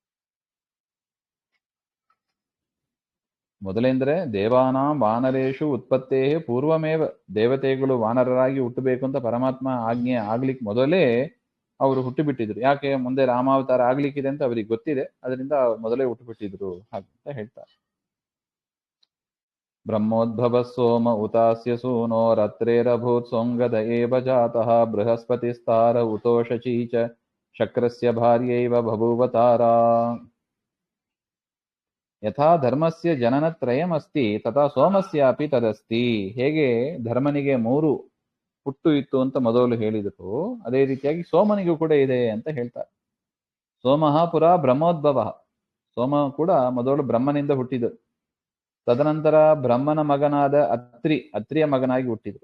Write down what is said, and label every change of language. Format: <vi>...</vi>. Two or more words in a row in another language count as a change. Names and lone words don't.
<kn>ಮೊದಲೆಂದ್ರೆ</kn> <sa>ದೇವಾನಾಂ ವಾನರೇಶು ಉತ್ಪತ್ತೇ ಪೂರ್ವಮೇವ,</sa> <kn>ದೇವತೆಗಳು ವಾನರರಾಗಿ ಹುಟ್ಟಬೇಕು ಅಂತ ಪರಮಾತ್ಮ ಆಜ್ಞೆ ಆಗ್ಲಿಕ್ಕೆ ಮೊದಲೇ ಅವರು ಹುಟ್ಟುಬಿಟ್ಟಿದ್ರು. ಯಾಕೆ? ಮುಂದೆ ರಾಮಾವತಾರ ಆಗ್ಲಿಕ್ಕಿದೆ ಅಂತ ಅವರಿಗೆ ಗೊತ್ತಿದೆ, ಅದರಿಂದ ಮೊದಲೇ ಹುಟ್ಟುಬಿಟ್ಟಿದ್ರು ಹಾಗಂತ ಹೇಳ್ತಾರೆ.</kn> <sa>ಬ್ರಹ್ಮೋದ್ಭವ ಸೋಮ ಉತಾಸ್ಯ ಸೂನೋರತ್ರೇರಭೂತ್ ಸೋಂಗದ ಏವ ಜಾತಃ ಬೃಹಸ್ಪತಿಸ್ತಾರ ಉತೋ ಶಚೀಚ ಶಕ್ರಸ್ಯ ಭಾರ್ಯೈವ ಬಭೂವತಾರ. ಯಥಾ ಧರ್ಮಸ್ಯ ಜನನತ್ರಯಮಸ್ತಿ ತಥಾ ಸೋಮಸ್ಯಾಪಿ ತದಸ್ತಿ.</sa> <kn>ಹೇಗೆ ಧರ್ಮನಿಗೆ 3 ಹುಟ್ಟು ಇತ್ತು ಅಂತ ಮೊದಲು ಹೇಳಿದರು, ಅದೇ ರೀತಿಯಾಗಿ ಸೋಮನಿಗೂ ಕೂಡ ಇದೆ ಅಂತ ಹೇಳ್ತಾರೆ.</kn> <sa>ಸೋಮಃ ಪುರ ಬ್ರಹ್ಮೋದ್ಭವ,</sa> <kn>ಸೋಮ ಕೂಡ ಮೊದಲು ಬ್ರಹ್ಮನಿಂದ ಹುಟ್ಟಿದರು. ತದನಂತರ ಬ್ರಹ್ಮನ ಮಗನಾದ ಅತ್ರಿಯ ಮಗನಾಗಿ ಹುಟ್ಟಿದರು.</kn>